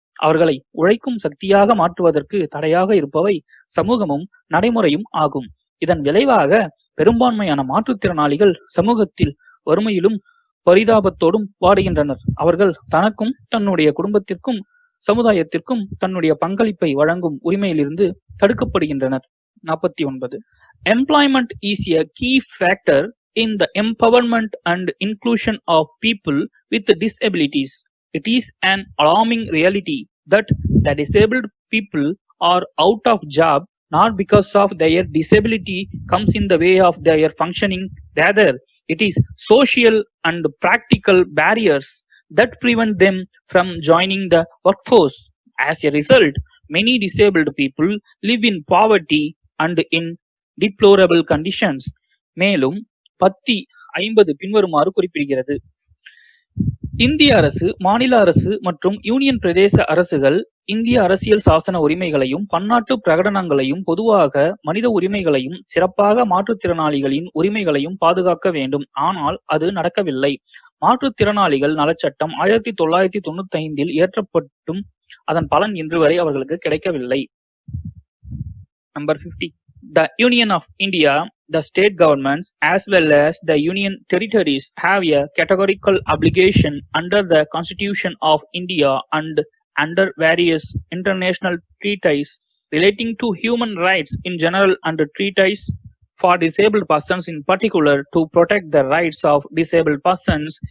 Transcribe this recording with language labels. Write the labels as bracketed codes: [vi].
[ta] அவர்களை உழைக்கும் சக்தியாக மாற்றுவதற்கு தடையாக இருப்பவை சமூகமும் நடைமுறையும் ஆகும். இதன் விளைவாக பெரும்பான்மையான மாற்றுத்திறனாளிகள் சமூகத்தில் வறுமையிலும் பரிதாபத்தோடும் வாடுகின்றனர். அவர்கள் தனக்கும் தன்னுடைய குடும்பத்திற்கும் சமுதாயத்திற்கும் தன்னுடைய பங்களிப்பை வழங்கும் உரிமையிலிருந்து தடுக்கப்படுகின்றனர். 49. [en] Employment is a key factor in the empowerment and inclusion of people with disabilities. It is an alarming reality that the disabled people are out of job not because of their disability comes in the way of their functioning. Rather, it is social and practical barriers that prevent them from joining the workforce. As a result, many disabled people live in poverty and in deplorable conditions. [ta] மேலும் 1050 பின்வருமாறு குறிப்பிடுகிறது. இந்திய அரசு, மாநில அரசு மற்றும் union பிரதேச அரசுகள் இந்திய அரசியல் சாசன உரிமைகளையும் பன்னாட்டு பிரகடனங்களையும் பொதுவாக மனித உரிமைகளையும் சிறப்பாக மாற்றுத்திறனாளிகளின் உரிமைகளையும் பாதுகாக்க வேண்டும். ஆனால் அது நடக்கவில்லை. மாற்றுத்திறனாளிகள் நலச்சட்டம் 1995 இயற்றப்பட்டும் அதன் பலன் இன்று வரை அவர்களுக்கு கிடைக்கவில்லை. [en] Number 50. The Union of India, the state governments as well as the union territories have a categorical obligation under the Constitution of India and under various international treaties relating to human rights in general and treaties for disabled persons in particular to protect the rights of disabled persons.